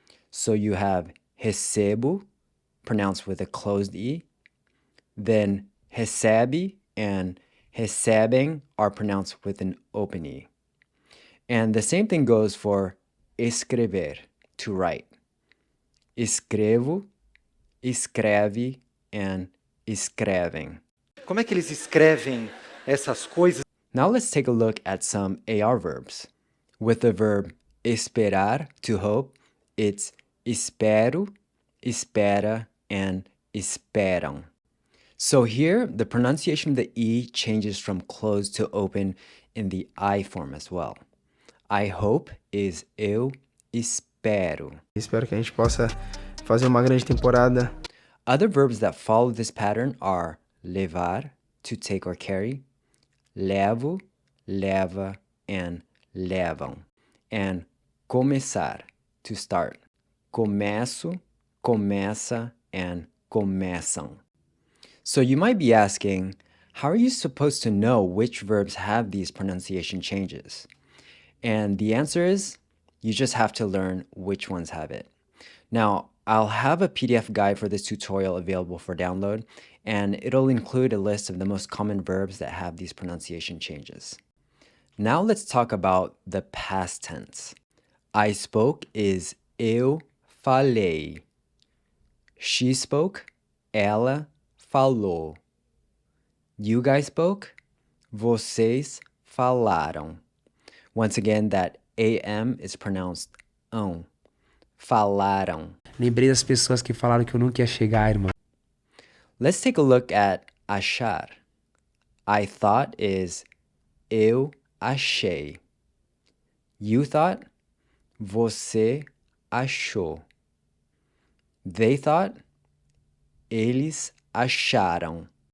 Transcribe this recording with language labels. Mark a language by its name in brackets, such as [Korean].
[English] So you have recebo, pronounced with a closed E, then recebe and recebem are pronounced with an open E. And the same thing goes for escrever, to write. [Portuguese] Escrevo, escreve, and escrevem. Como é que eles escrevem essas coisas? [English] Now let's take a look at some AR verbs. With the verb esperar, to hope, it's espero, espera, and esperam. So here, the pronunciation of the E changes from closed to open in the I form as well. I hope is [Portuguese] eu espero. Espero que a gente possa fazer uma grande temporada. [English] Other verbs that follow this pattern are levar, to take or carry, levo, leva, and levam, and começar, to start. [Portuguese] Começo, começa, and começam. [English] So you might be asking, how are you supposed to know which verbs have these pronunciation changes? And the answer is, you just have to learn which ones have it. Now, I'll have a PDF guide for this tutorial available for download, and it'll include a list of the most common verbs that have these pronunciation changes. Now let's talk about the past tense. I spoke is [Portuguese] eu falei. [English] She spoke, [Portuguese] ela falou. [English] You guys spoke, [Portuguese] vocês falaram. [English] Once again, that AM is pronounced ão. [Portuguese] Falaram. Lembrei das pessoas que falaram que eu nunca ia chegar, irmão. [English] Let's take a look at achar. I thought is [Portuguese] eu achei. [English] You thought, [Portuguese] você achou. [English] They thought, [Portuguese] eles acharam.